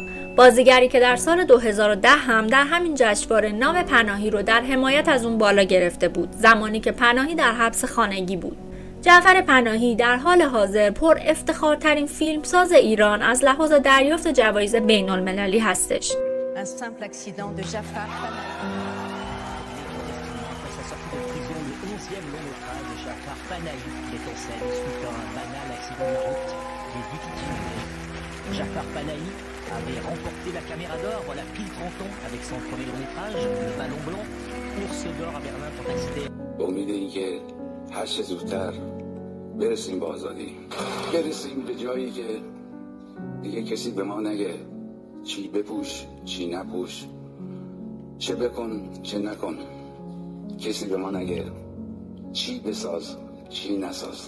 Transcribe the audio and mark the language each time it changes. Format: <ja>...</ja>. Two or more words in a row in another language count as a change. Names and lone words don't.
<fa>بازیگری که در سال 2010 هم در همین جشنواره نام پناهی رو در حمایت از اون بالا گرفته بود، زمانی که پناهی در حبس خانگی بود. جعفر پناهی در حال حاضر پر افتخارترین فیلمساز ایران از لحاظ دریافت جوایز بین‌المللی هستش.</fa> <fr>Un simple accident de Jafar Jafar Panahi avait remporté la caméra d'or, voilà pile 30 ans avec son premier long métrage, Le Ballon Blanc, Ours d'or à Berlin pour accéder.</fr> <fa>امید این که هر چه زودتر برسیم به آزادی، برسیم به جایی که دیگه کسی به ما نگه چی بپوش چی نپوش، چه بکن چه نکن، کسی به ما نگه چی بساز چی نساز.</fa>